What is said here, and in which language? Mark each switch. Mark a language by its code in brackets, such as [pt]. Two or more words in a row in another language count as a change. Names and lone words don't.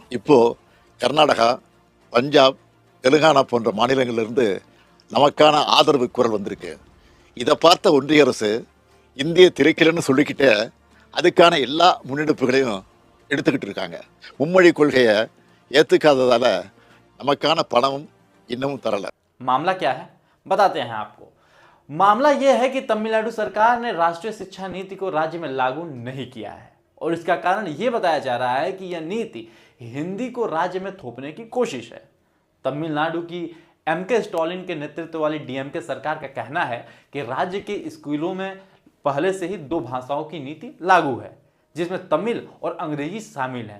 [ta] இப்போது கர்நாடகா, பஞ்சாப், தெலுங்கானா போன்ற மாநிலங்களிலிருந்து நமக்கான ஆதரவு குரல் வந்திருக்கு. இதை பார்த்த ஒன்றிய அரசு இந்திய திரைக்கலன்னு சொல்லிக்கிட்டே அதுக்கான எல்லா முன்னெடுப்புகளையும் எடுத்துக்கிட்டு இருக்காங்க. மும்மொழி கொள்கையை ஏற்றுக்காததால் நமக்கான பணமும் இன்னமும் தரல. [hi] मामला क्या है बताते हैं आपको। मामला यह है कि तमिलनाडु सरकार ने राष्ट्रीय शिक्षा नीति को राज्य में लागू नहीं किया है और इसका कारण यह बताया जा रहा है कि यह नीति हिंदी को राज्य में थोपने की कोशिश है। तमिलनाडु की एमके स्टालिन के नेतृत्व वाली डीएमके सरकार का कहना है कि राज्य के स्कूलों में पहले से ही 2 भाषाओं की नीति लागू है, जिसमें तमिल और अंग्रेजी शामिल है।